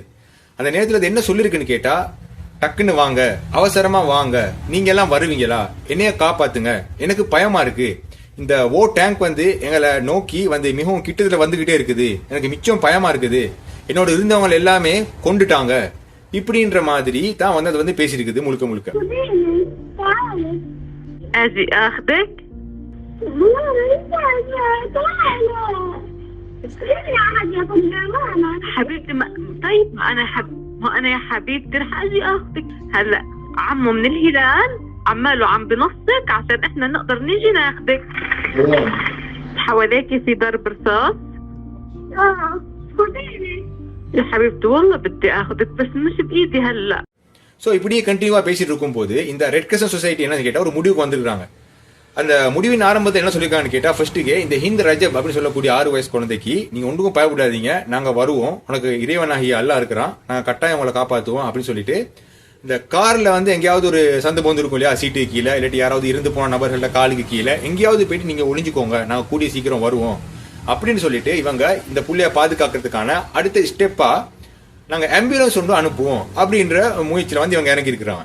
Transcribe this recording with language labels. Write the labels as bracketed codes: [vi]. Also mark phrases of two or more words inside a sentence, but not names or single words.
[ta] அந்த நேரத்துல அது என்ன சொல்லிருக்குன்னு கேட்டா, டக்குன்னு வாங்க, அவசரமா வாங்க, நீங்க எல்லாம் வருவீங்களா, என்னைய காப்பாத்துங்க, எனக்கு பயமா இருக்கு, இந்த டேங்க் வந்து எங்களை நோக்கி வந்து மிகவும் கிட்டத்துல வந்துகிட்டே இருக்குது, எனக்கு மிச்சம் பயமா இருக்குது, என்னோட இருந்தவங்க எல்லாமே கொண்டுட்டாங்க, இப்படின்ற மாதிரி தான் வந்து அது வந்து பேசிருக்குது முழுக்க முழுக்க. [ar] اجي اخذك حبيبتي طيب انا يا حبيبتي رح اجي اخذك. هلا عمو من الهلال عماله عم بنصك عشان احنا نقدر نيجي ناخذك. حواليكي في ضرب رصاص؟ يا حبيبتي والله بدي اخذك بس مش بايدي هلا. [ta] சோ இப்படியே கண்டினியூவா பேசிட்டு இருக்கும் போது இந்த ரெட் கிரசன்ட் சொசைட்டி என்ன கேட்டா ஒரு முடிவுக்கு வந்திருக்காங்க. அந்த முடிவின் ஆரம்பத்தை என்ன சொல்லிருக்காங்கன்னு கேட்டா, ஃபர்ஸ்ட்டுக்கே இந்த ஹிந்த் ரஜப் அப்படின்னு சொல்லக்கூடிய 6 வயசு குழந்தைக்கு நீங்க ஒன்றுக்கும் பயப்படாதீங்க, நாங்க வருவோம், உனக்கு இறைவனாகிய அல்லாஹ் இருக்கிறான், நாங்க கட்டாயம் உங்களை காப்பாத்துவோம் அப்படின்னு சொல்லிட்டு இந்த கார்ல வந்து எங்கேயாவது ஒரு சந்து போந்து இருக்கும் இல்லையா, சீட்டு கீழே இல்லாட்டி யாராவது இருந்து போன நபர்கள காலுக்கு கீழே எங்கேயாவது போயிட்டு நீங்க ஒளிஞ்சுக்கோங்க, நாங்க கூடிய சீக்கிரம் வருவோம் அப்படின்னு சொல்லிட்டு இவங்க இந்த புள்ளைய பாதுகாக்கிறதுக்கான அடுத்த ஸ்டெப்பா நாங்க ஆம்புலன்ஸ் ஒன்று அனுப்புவோம் அப்படின்ற முயற்சியில வந்து இவங்க இறங்கி இருக்கிறாங்க.